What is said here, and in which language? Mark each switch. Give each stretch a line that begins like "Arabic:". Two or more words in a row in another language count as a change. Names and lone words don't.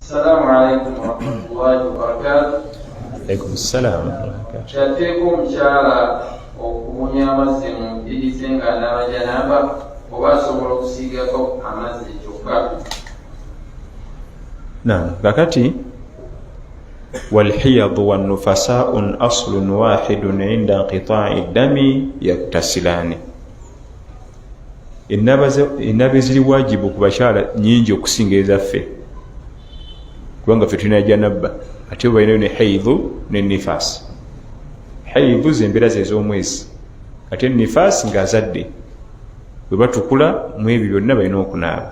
Arabic: السلام عليكم ورحمة الله وبركاته. عليكم السلام.
Ganda: Kyateeka omukyala okumunya amazzi mu mpirize nga n'abajanaba oba asobola okusiigako amazzi kyokka?
Arabic: Naam, kakati والحيض والنفساء أصل واحد عند انقطاع الدم يغتسلان.
Ganda: Ennabe ziri wajibu ku bakyala nyingi okusinga ezaffe kubanga ffe tulina janabba ate balinayo ne haidhu ne nifaasi. Haidhu zembeera ze ez'omwezi ate nifaasi ng'azadde bwe batukula mu ebyo byonna balina okunaaba.